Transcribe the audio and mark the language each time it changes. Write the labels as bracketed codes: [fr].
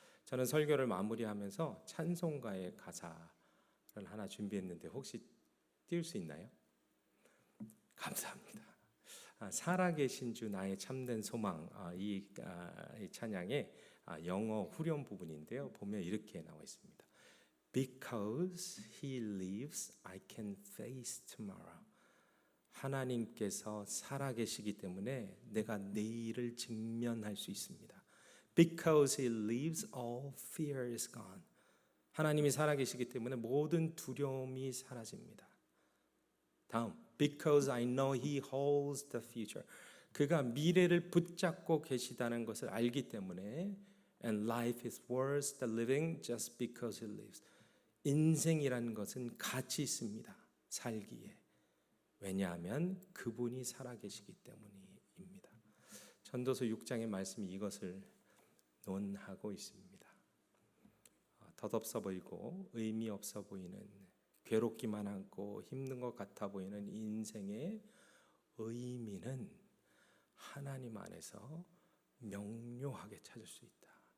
[ko] 저는 설교를 마무리하면서 찬송가의 가사를 하나 준비했는데 혹시 띄울 수 있나요? 감사합니다. 살아계신 주 나의 참된 소망, 이 찬양의 영어 후렴 부분인데요. 보면 이렇게 나와 있습니다. [en] Because He lives, I can face tomorrow. [ko] 하나님께서 살아계시기 때문에 내가 내일을 직면할 수 있습니다. [en] Because He lives, all fear is gone. [ko] 하나님이 살아계시기 때문에 모든 두려움이 사라집니다. 다음, [en] Because I know He holds the future. [ko] 그가 미래를 붙잡고 계시다는 것을 알기 때문에 [en] And life is worth the living just because He lives. [ko] 인생이라는 것은 가치 있습니다. 살기에. 왜냐하면 그분이 살아계시기 때문입니다. 전도서 6장의 말씀이 이것을 논하고 있습니다. 덧없어 보이고 의미 없어 보이는 괴롭기만 하고 힘든 것 같아 보이는 인생의 의미는 하나님 안에서 명료하게 찾을 수 있다.